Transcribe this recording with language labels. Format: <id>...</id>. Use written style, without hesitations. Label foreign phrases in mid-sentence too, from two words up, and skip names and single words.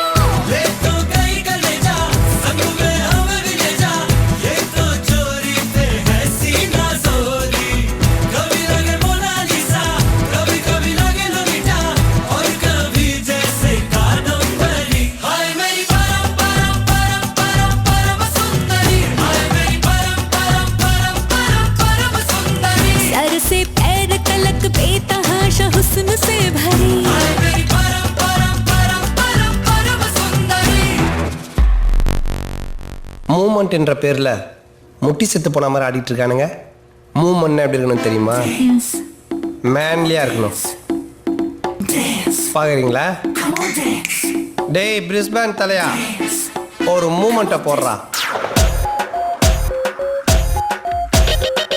<hi>ले तो गई कलेजा संग में हमें भी ले जा ये तो चोरी पे है सीना जोरी कभी लगे मोनालिसा कभी कभी लगे लोलिटा और कभी जैसे कादम्बरी हाय मेरी परम परम परम परम परम सुंदरी हाय मेरी परम परम परम परम परम सुंदरी सर से पैर तलक बेतहाशा हुस्न से भरी हाय मेरी परम परम परम परम परम सुंदरी</hi> <ta>மூமெண்ட் என்ற பேர்ல முட்டி செத்து போன மாதிரி ஆடிட்டு இருக்கானுங்க. மூமெண்ட் எப்படி இருக்கணும் தெரியுமா? மேன்லியா இருக்கணும். பாக்குறீங்களா? டேய் பிரிஸ்பேன் தலையா, ஒரு மூமெண்ட்டை போடுறா.</ta>